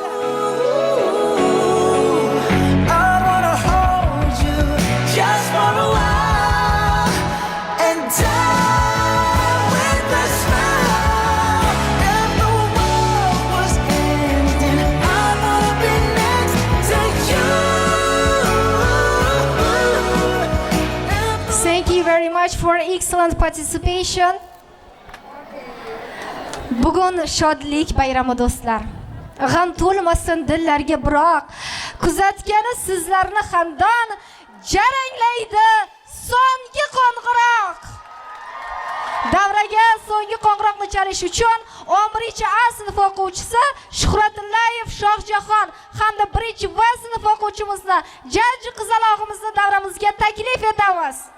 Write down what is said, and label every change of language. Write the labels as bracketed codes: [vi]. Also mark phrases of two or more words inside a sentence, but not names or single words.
[en] I wanna hold you just for a while and die with a smile. If the world was ending, I wanna be next to you. Thank you very much for excellent participation. [uz] Bugun shodlik bayrami do'stlar. G'am to'lmasin dillarga, biroq kuzatgani sizlarni hamdon jaranglaydi so'nggi qo'ng'iroq. Davraga so'nggi qo'ng'iroqni chalish uchun 11-chi A sinf o'quvchisi Shuhratullayev Shohjahon hamda 1-chi B sinf o'quvchimizni jajji qizalog'imizni davramizga taklif etamiz.